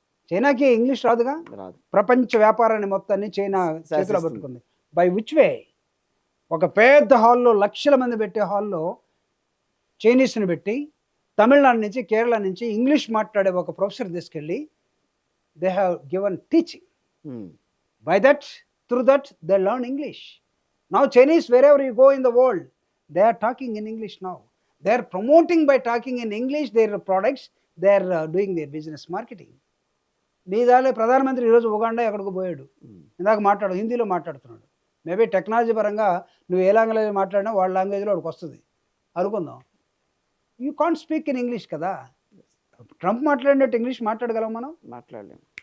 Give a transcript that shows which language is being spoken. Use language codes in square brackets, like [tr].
[te] చైనాకి ఇంగ్లీష్ రాదుగా. ప్రపంచ వ్యాపారాన్ని మొత్తాన్ని చైనా చేతిలో పట్టుకుంది. [en] By which way? [te] ఒక పెద్ద హాల్లో, లక్షల మంది పెట్టే హాల్లో చైనీస్ని పెట్టి, తమిళనాడు నుంచి, కేరళ నుంచి ఇంగ్లీష్ మాట్లాడే ఒక ప్రొఫెసర్ తీసుకెళ్ళి [en] they have given teaching. By that, through that, they learn English. Now Chinese, wherever you go in the world, they are talking in English now. They are promoting by talking in English their products. They are doing their business marketing. [te] దీదాలే ప్రధానమంత్రి ఈరోజు Uganda ఎక్కడికి పోయాడు, ఇందాక హిందీలో మాట్లాడుతున్నాడు. Maybe technology పరంగా నువ్వు ఏ language మాట్లాడినా వాళ్ళ లాంగ్వేజ్లో వాడికి వస్తుంది అనుకుందాం. [en] you can't speak in English [te] కదా. ట్రంప్ మాట్లాడినట్టు ఇంగ్లీష్ మాట్లాడగలం మనం? మాట్లాడలేము.